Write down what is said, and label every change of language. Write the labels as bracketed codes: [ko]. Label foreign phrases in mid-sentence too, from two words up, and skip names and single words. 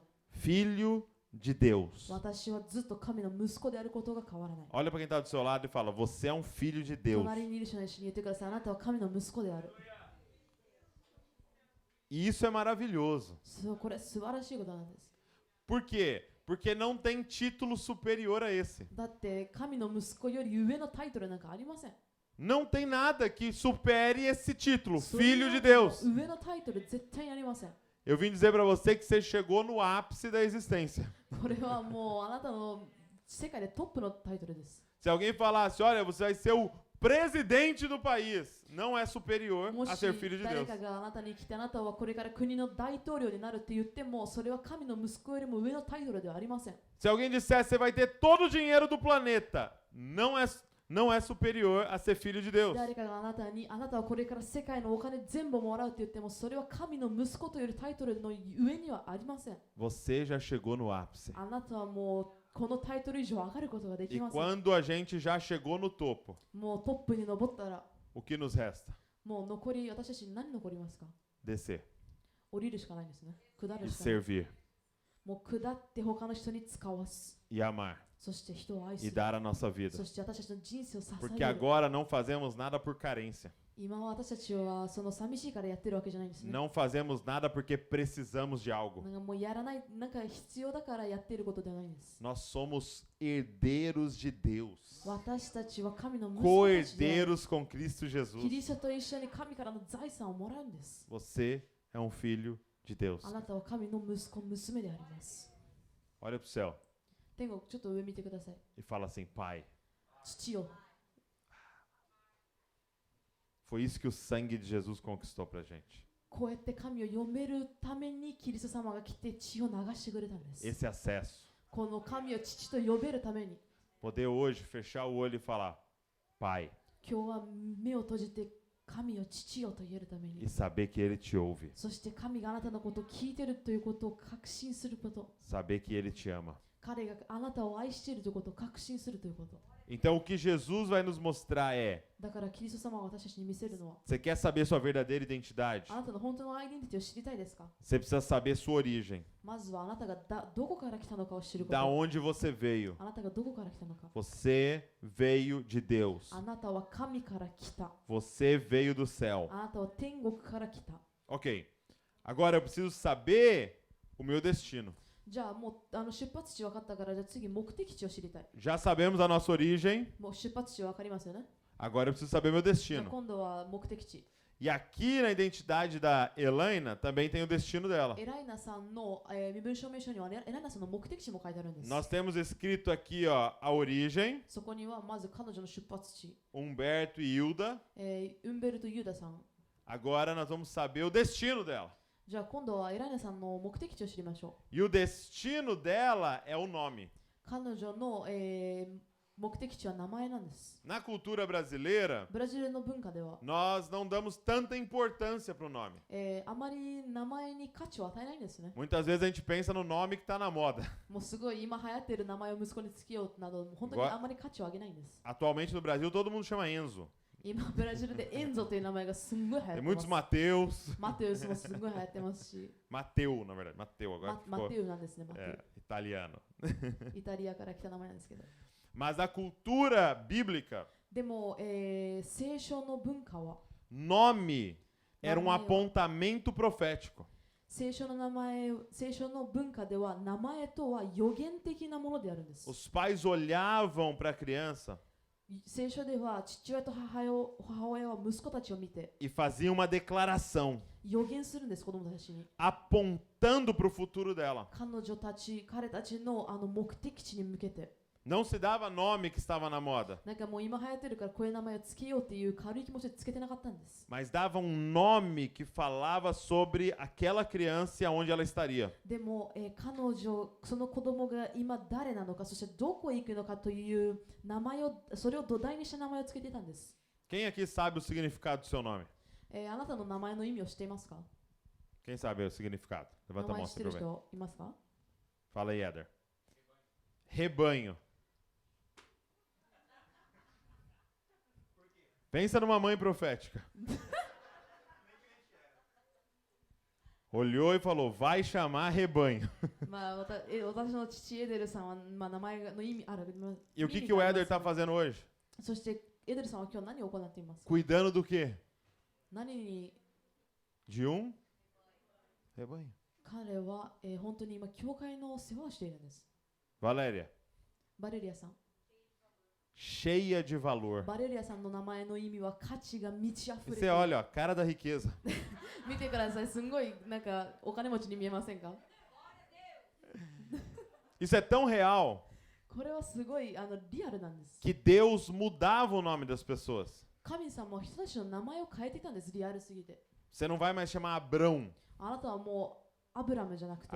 [pt] Filho de Deus. [ja] 私はずっと神の息子であることが変わらない。 [pt] Olha para quem está do seu lado e fala: você é um filho de Deus. [ja] 隣にいる人に一緒に言ってください。あなたは神の息子である。 [pt] E isso é maravilhoso. [ja] そう、これ素晴らしいことなんです。 [pt] Por quê? Porque não tem título superior a esse. [ja] だって神の息子より上のタイトルなんかありません。 [pt] Não tem nada que supere esse título, [ja] それ [pt] Filho de [ja] より [pt] Deus. [ja] も上のタイトル絶対にありません。 [pt] Eu vim dizer para você que você chegou no ápice da existência. [ja] これはもうあなたの世界でトップのタイトルです。 [pt] Se alguém falasse: olha, você vai ser o presidente do país, não é superior [ja] も [pt] a [ja] し [pt] ser filho de [ja] 誰 [pt] Deus. [ja] かがあなたに来てあなたはこれから国の大統領になるって言ってもそれは神の息子よりも上のタイトルではありません。 [pt] Se alguém dissesse: você vai ter todo o dinheiro do planeta, não é superior a ser filho de Deus. [ja] 誰かがあなたにあなたはこれから世界のお金全部もらうって言ってもそれは神の息子というタイトルの上にはありません。 [pt] Você já chegou no ápice. [ja] あなたはもうこのタイトル以上上がることができ [pt] E [ja] ません。 [pt] quando a gente já chegou no topo, [ja] もうトップに登ったら [pt] o que nos resta? [ja] もう残り私たちに何残りますか？ [pt] Descer [ja] 降りるしかないんですね。下 [pt] e [ja] るしかない。 [pt] servir [ja] もう下って他の人に使わす。 [pt] e amar. [ja] そして人を愛す [pt] e [ja] る。 [pt] dar a nossa vida. [ja] そして私たちの人生を支 [pt] Porque [ja] える。 [pt] agora não fazemos nada por carência. [ja] 今は私たちはその寂しいからやってるわけじゃないんですね。 [pt] Não fazemos nada porque precisamos de algo. [ja] なんかもうやらない、なんか必要だからやっていることではないんです。 [pt] Nós somos herdeiros de Deus. [ja] 私たちは神の息子たちである。 [pt] Co-herdeiros com Cristo [ja] キ [pt] Jesus. [ja] リストと一緒に神からの財産をもらうんです。 [pt] Você é um filho de Deus. [ja] あなたは神の息子、娘であります。 [pt] Olha para o céu [ja] 天国、ちょっと上見てください。 [pt] e fala assim: Pai, [ja] 父よ、 [pt] foi isso que o sangue de Jesus conquistou pra gente. [ja] こうやって神を読めるためにキリスト様が来て血を流してくれたんです。 [pt] Esse acesso. [ja] この神を父と呼べるために、 [pt] Poder hoje fechar o olho e falar: Pai, [ja] 今日は目を閉じて神を父よと言えるため [pt] e [ja] に、 [pt] saber que Ele te ouve. [ja] そして神があなたのことを聞いているということを確信すること、 [pt] Saber que Ele te ama. [ja] 彼があなたを愛しているということを確信するということ。 [pt] Então o que Jesus vai nos mostrar é: [ja] だからキリスト様が私たちに見せるのは、 [pt] você quer saber sua verdadeira identidade? [ja] あなたの本当のアイデンティティを知りたいですか？ [pt] Você precisa saber sua origem. [ja] まずはあなたがどこから来たのかを知るこ [pt] Da [ja] と。 [pt] onde você veio. [ja] あなたがどこから来たのか。 [pt] Você veio de Deus. [ja] あなたは神から来た。 [pt] Você veio do céu. [ja] あなたは天国から来た。 [pt] Ok. Agora eu preciso saber o meu destino. [ja] じゃあもう出発地分かったから、じゃあ次目的地を知りたい。 [pt] Já sabemos a nossa origem. [ja] もう出発地分かりますよね。 [pt] Agora eu preciso saber meu [ja] じゃあ [pt] destino. [ja] 今度は目的地。 [pt] E aqui na identidade da Elaina também tem o destino dela. [ja] エライナさんの、身分証明書には、エライナさんの目的地も書いてあるんです。 [pt] Nós temos escrito aqui, ó, a origem, [ja] そこにはまず彼女の出発地、 [pt] Humberto e Hilda. [ja] ウンベルト・ユダさん。 [pt] Agora nós vamos saber o destino dela. [ja] じゃあ今度はエライナさんの目的地を知りましょ [pt] E o destino dela é o nome. [ja] う。彼女の、目的地は名前なんです。 [pt] Na cultura brasileira, [ja] ブラジルの文化では、 [pt] nós não damos tanta importância para o nome. [ja] あまり名前に価値を与えないんですね。 [pt] Muitas vezes a gente pensa no nome que está na moda. [ja] もうすごい今流行っている名前を息子につけようなど、本当にあまり価値を上げないんです。 [pt] Atualmente no Brasil todo mundo chama Enzo. [ja] 今ブラジルでエンゾという名前がすんごい流行っ [pt] Tem [ja] てま [pt] muitos [ja] す。 [pt] Mateus. [ja] マテウスもすんごい流行ってますし、 [pt] Mateu, na verdade. Mateu, agora [ja] マ [pt] ficou [ja] テウなんですね、マテ [pt] é, italiano. [ja] ウ。イタリアから来た名前なんですけど。 [pt] Mas a cultura bíblica, [ja] でも、聖書の文化は、 [pt] nome era um Nome, ó. apontamento profético. [ja] 聖書の名前、聖書の文化では名前とは予言的なものであるんです。 [pt] Os pais olhavam para a criança [ja] 聖書では父親と母親は息子たちを見て [pt] e faziam uma declaração [ja] 予言するんです、子供たちに。 [pt] apontando para o futuro dela. [ja] 彼女たち、彼たちの目的地に向けて。 [pt] Não se dava nome que estava na moda, [ja] なんかもう今流行ってるからこういう名前をつけようっていう軽い気持ちでつけてなかったんです。 [pt] mas dava um nome que falava sobre aquela criança e aonde ela estaria. [ja] でも、彼女、その子供が今誰なのか、そしてどこへ行くのかという名前を、それを土台にした名前をつけていたんです。 [pt] Quem aqui sabe o significado do seu nome? [ja] あなたの名前の意味を知っていますか？ [pt] Quem sabe o significado? [ja] 名 [pt] Levanta a [ja] 前 [pt] mão [ja] 知っ [pt] se [ja] てる [pt] for ver. [ja] 人いますか？ [pt] Fala aí, Éder. Rebanho. Pensa numa mãe profética. Olhou e falou: vai chamar rebanho. [ja] まあ、私の父エデルさんは、まあ、名前の意味ある。 [pt] E o que o Éder está fazendo hoje? [ja] そしてエデルさんは今日何を行っていますか？ [pt] Cuidando do quê? [ja] 何に [pt] De um rebanho. [ja] 彼は、本当に今教会の世話をしているんです。 [pt] Valéria, [ja] バレリアさん。 [pt] cheia de valor. [ja] バレリアさんの名前の意味は価値が満ち溢 [pt] E [ja] れて [pt] você [ja] いる。 [pt] olha, ó, cara da riqueza. [ja] 見てください、すんごいなんかお金持ちに見えませんか？ [pt] Isso é tão real [ja] これはすごいリアルなんです。 [pt] que Deus mudava o nome das pessoas. [ja] 神様は人たちの名前を変えていたんです、リアルすぎて。 [pt] Você não vai mais chamar Abrão. [ja] あなたはもうアブラムじゃなくて、